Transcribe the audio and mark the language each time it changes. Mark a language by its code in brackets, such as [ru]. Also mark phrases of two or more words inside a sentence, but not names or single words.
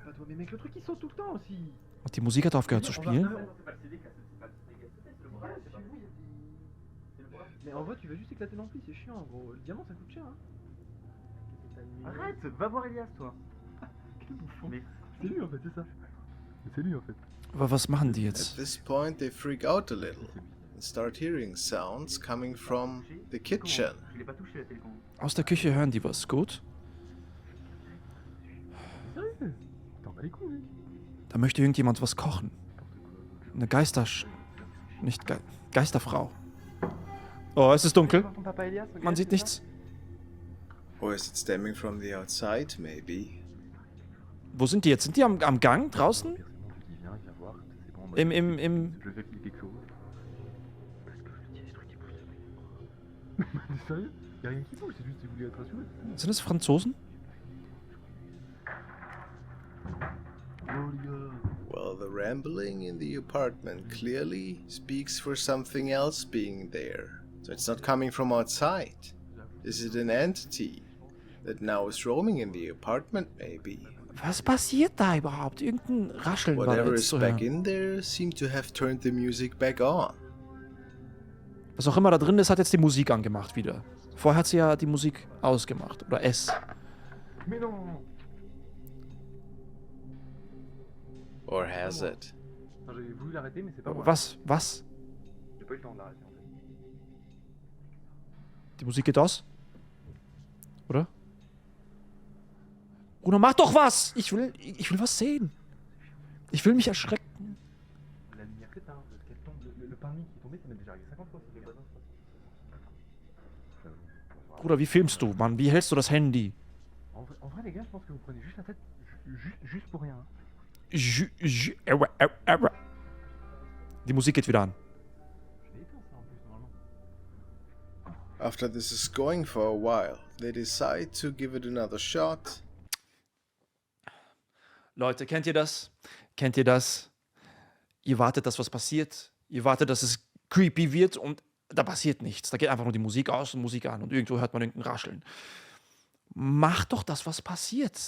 [de] Und die Musik hat aufgehört zu spielen. [fr] Mais en vrai, tu vas juste éclater l'ampli, c'est chiant, gros. Le diamant, ça coûte cher, hein. Arrête, va voir Elias, toi. Quel bouffon. Mais c'est lui, en fait, c'est ça. C'est lui, en fait. [de] Aber was machen die [en] At [de] jetzt? [en] this point, they freak out a little and start hearing sounds coming from the kitchen. [fr] Je l'ai pas touché, la télécommande. [de] Aus der Küche hören die was. Gut. [fr] Sérieux? T'en bats les couilles, mec. [de] Da möchte irgendjemand was kochen. Eine Nicht Geisterfrau. Oh, es ist dunkel. [fr] Ton papa Elias, regarde, [de] Man sieht [fr] c'est ça. [de] nichts. [en] Or is it stemming from the outside, maybe? [de] Wo sind die jetzt? Sind die am Gang draußen? [fr] Personnellement, tu dis viens, viens voir. C'est pas en mode. [de] Im. [fr] Je veux qu'il y ait quelque chose. Parce que je dis des trucs qui bougent. T'es sérieux? Y'a rien qui bouge, c'est juste qu'il voulait être rassuré. [de] Sind es Franzosen? [fr] Oh, les gars. [en] Well, the rambling in the apartment clearly speaks for something else being there. So it's not coming from outside. Is it an entity that now is roaming in the apartment, maybe? [de] Was passiert da überhaupt? Irgendein Rascheln war da [en] Whatever [de] jetzt [en] is [de] zu [en] back [de] hören. [en] in there seemed to have turned the music back on. [de] Was auch immer da drin ist, hat jetzt die Musik angemacht wieder. Vorher hat sie ja die Musik ausgemacht. Oder es. [fr] Mais non! [en] Or has it? [fr] Non, j'avais voulu l'arrêter, mais c'est pas moi. [de] Was? [fr] J'ai pas eu le temps de l'arrêter, en fait. [de] Die Musik geht aus? Oder? Bruder, mach doch was! Ich will was sehen. Ich will mich erschrecken. [fr] La lumière que t'as, hein, parce qu'elle tombe, le panier qui est tombé, ça m'est déjà arrivé 50 fois, c'est pas ça. [de] Bruder, wie filmst du, Mann? Wie hältst du das Handy? [fr] En vrai, les gars, je pense que vous prenez juste la tête, juste pour rien. Hein. [de] Die Musik geht wieder an. [fr] Je l'ai éteint, ça, en plus, normalement. [en] After this is going for a while, they decide to give it another shot. [de] Leute, kennt ihr das? Kennt ihr das? Ihr wartet, dass was passiert. Ihr wartet, dass es creepy wird und da passiert nichts. Da geht einfach nur die Musik aus und Musik an und irgendwo hört man irgendein Rascheln. Mach doch das, was passiert.